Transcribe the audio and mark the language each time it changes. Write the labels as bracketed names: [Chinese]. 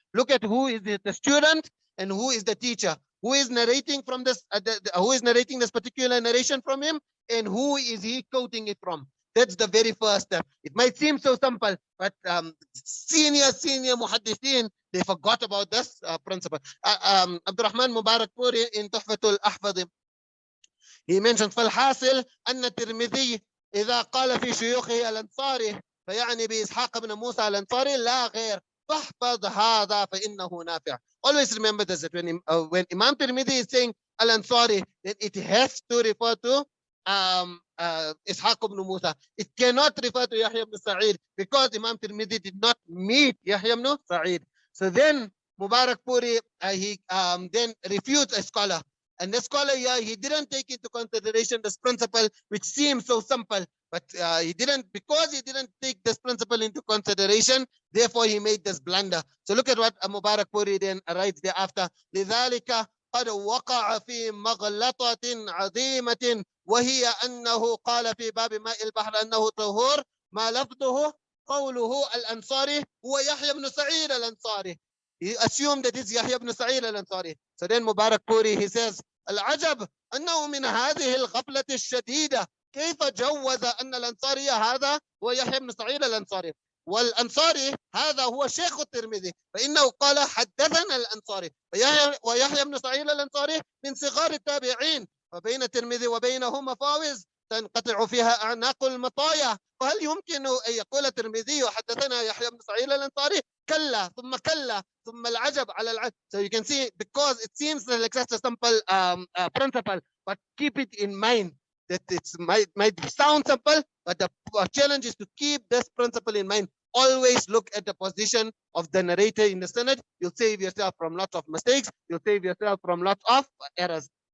[English] Look at who is the student and who is the teacher, who is narrating from this, who is narrating this particular narration from him, and who is he quoting it from. That's the very first step. It might seem so simple, but senior muhaddithin, they forgot about this principle. Abdurrahman Mubarak Puri in Tuhfatul Ahfadhi, he mentioned, [Arabic] فالحاصل أن الترمذي إذا قال في شيوخه الأنصاري فيعني بإسحاق بن موسى الأنصاري لا غير فاحفظ هذا فإنه نافع. [English] Always remember this, that when Imam Tirmidhi is saying Al-Ansari, then it has to refer to Ishaq ibn Musa. It cannot refer to Yahya ibn Sa'id because Imam Tirmidhi did not meet Yahya ibn Sa'id. So then Mubarak Puri, he then refutes a scholar. And the scholar here, he didn't take into consideration this principle, which seems so simple, but because he didn't take this principle into consideration, therefore he made this blunder. So look at what Mubarak Puri then writes thereafter. [Arabic] لذلك قد وقع في مغلطة عظيمة وهي أنه قال في باب ماء البحر أنه طهور ما لفظه قوله الأنصاري هو يحيى بن سعيد الأنصاري. [English] He assumed that it's Yahya ibn Sa'id al-Ansari. So then Mubarak Puri, he says, [Arabic] العجب أنه من هذه الغفلة الشديدة كيف جوز أن الأنصاري هذا هو يحيى بن سعيد الأنصاري والأنصاري هذا هو شيخ الترمذي فإنه قال حدثنا الأنصاري ويحيى بن سعيد الأنصاري من صغار التابعين وبين الترمذي وبينه مفاوز تنقطع فيها أعناق المطايا فهل يمكن أن يقول الترمذي حدثنا يحيى بن سعيد الأنصاري كلا ثم العجب على العجب. [English] So you can see, because it seems like such a simple principle, but keep it in mind that it might sound simple, but the challenge is to keep this principle in mind. Always look at the position of the narrator in the sanad. You'll save yourself from lots of mistakes. You'll save yourself from lots of errors.